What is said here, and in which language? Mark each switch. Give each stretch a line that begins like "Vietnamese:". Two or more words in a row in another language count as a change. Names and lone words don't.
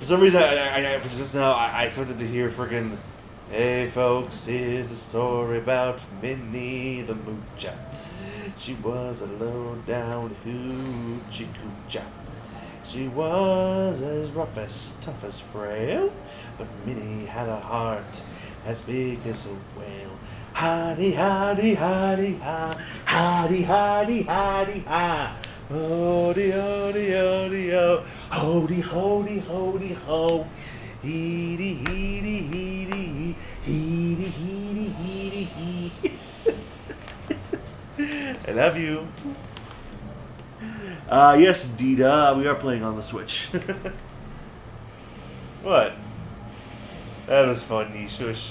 English: for some reason, I just now I expected to hear freaking, "Hey folks, here's a story about Minnie the Moocher. She was a low down hoochie coocher. She was as rough as tough as frail, but Minnie had a heart as big as a whale. Hidey, hidey, hidey, ha, hidey, hidey, hidey, ha. Hody, hody, hody, ho, hody, hody, hody, ho. Heedy, heedy, heedy, heedy, heedy, heedy, hee. I love you. Yes, Dita, we are playing on the Switch. What? That was funny, shush.